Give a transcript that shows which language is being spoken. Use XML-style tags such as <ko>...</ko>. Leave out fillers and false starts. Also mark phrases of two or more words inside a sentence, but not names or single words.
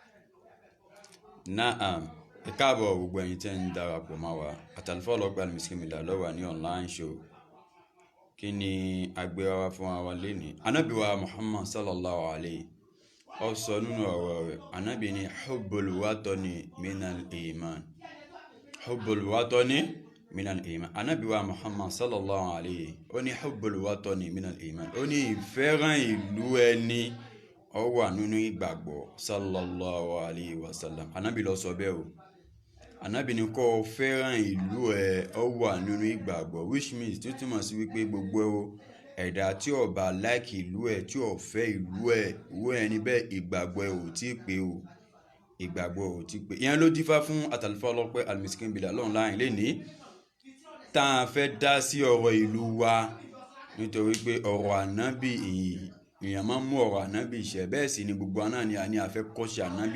<yo>Naam, ẹ káàbọ̀ gbogbo ẹ̀yin tẹ́ ń darapọ̀ mọ́ wa. Àtàlùfáà ọlọ́pẹ́ Al-Miskinu Billah ló wà ní</yo> <en>online show.</en> <yo>Kí ni agbéra wa fún wa lénìí? Ànábì wa Muhammad</yo> <ar>صلى الله عليه</ar> <yo>ó sọ nínú ọ̀rọ̀ rẹ̀, Ànábì ní</yo> <ar>حب الوطن من الإيمان. حب الوطن من الإيمان.</ar> <yo>Ànábì wa Muhammad</yo> <ar>صلى الله عليه</ar> <yo>ó ní</yo> <ar>حب الوطن من الإيمان.</ar> <yo>Ó ní ìfẹ́ràn ìlú ẹni ó wà nínú ìgbàgbọ́</yo> <ar>صلى الله عليه وسلم.</ar> <yo>Ànábì ló sọ bẹ́ẹ̀ o. Ànábì ní kó fẹ́ràn ìlú ẹ ó wà nínú ìgbàgbọ́,</yo> <en>which means</en> <yo>tó túmọ̀ sí wípé gbogbo ẹ̀dá tí ó bá like ìlú ẹ, tí ó fẹ́ ìlú ẹ, ìwé ẹni bẹ́ẹ̀ ìgbàgbọ́ ẹ ò tí pé o. Ìgbàgbọ́ ò tí pé. Ìyẹn ló dífá fún àtàlùfáà ọlọ́pẹ́ Al-Miskinu Billah lọ́run láàrin lénìí tá a fẹ́ dá sí ọ̀rọ̀ ìlú wa, nítorí pé ọ̀rọ̀ ànábì èèyàn máa ń mú ọ̀rọ̀ ànábì ṣẹ, bẹ́ẹ̀ sì ni gbogbo àná ni a ní àfẹ́ kọ́ṣe ànábì.</yo>